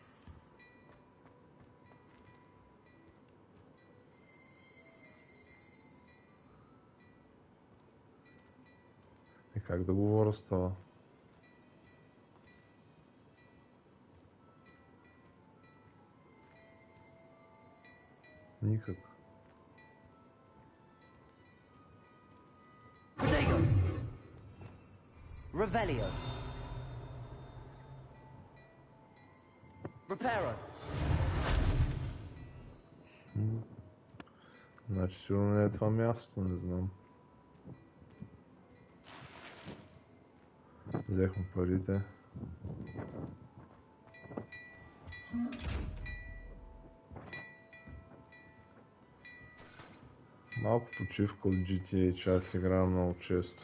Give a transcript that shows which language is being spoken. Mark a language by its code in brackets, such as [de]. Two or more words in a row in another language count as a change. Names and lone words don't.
[bg] И как да говоря с това? Никак. Protego. Revelio. Reparo. Значи сигурно не е това мястото, не знам. Взехме парите. Малко почивка от GTA, че аз играя много често.